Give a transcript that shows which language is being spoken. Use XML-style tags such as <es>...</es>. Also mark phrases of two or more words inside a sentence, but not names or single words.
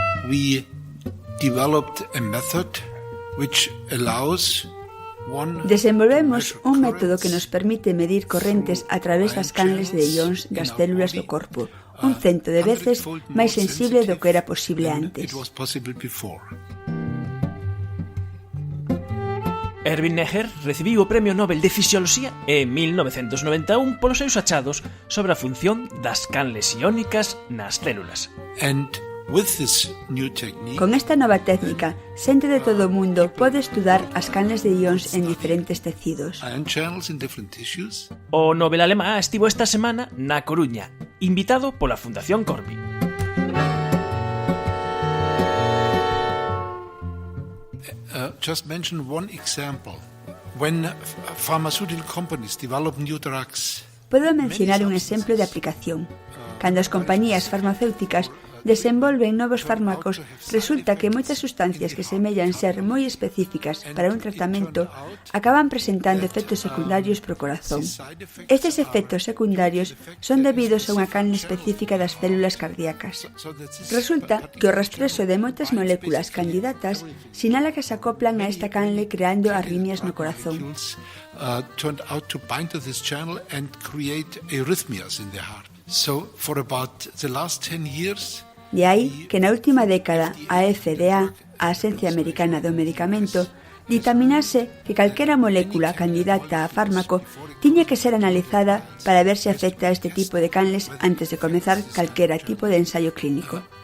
<en>we developed a method which allows</en> <gl>Desenvolvemos un método que nos permite medir correntes a través das canles de ións das células do corpo, un 100 de veces máis sensible do que era posible antes. Erwin Neher recibiu o Premio Nobel de Fisioloxía en 1991 polos seus achados sobre a función das canles iónicas nas células. Con esta nova técnica, xente de todo o mundo pode estudar as canles de ións en diferentes tecidos. O Nobel alemán estivo esta semana na Coruña, invitado pola Fundación Corby.</gl> <en>Just mention one example. When pharmaceutical companies develop new drugs.</en> <gl>Podo mencionar un exemplo de aplicación. Cando as compañías farmacéuticas desenvolven novos fármacos, resulta que moitas sustancias que semellan ser moi específicas para un tratamento acaban presentando efectos secundarios pro corazón. Estes efectos secundarios son debidos a unha canle específica das células cardíacas. Resulta que o rastrezo de moitas moléculas candidatas sinala que se acoplan a esta canle creando arritmias no corazón.</gl> <en>Turned out to bind to this channel and create arrhythmias in the heart. So for about the last 10 years,</en> <gl>de aí que na última década a FDA, a Axencia Americana do Medicamento, ditaminase que calquera molécula candidata a fármaco tiña que ser analizada para ver se afecta a este tipo de canles antes de comezar calquera tipo de ensayo clínico.</gl>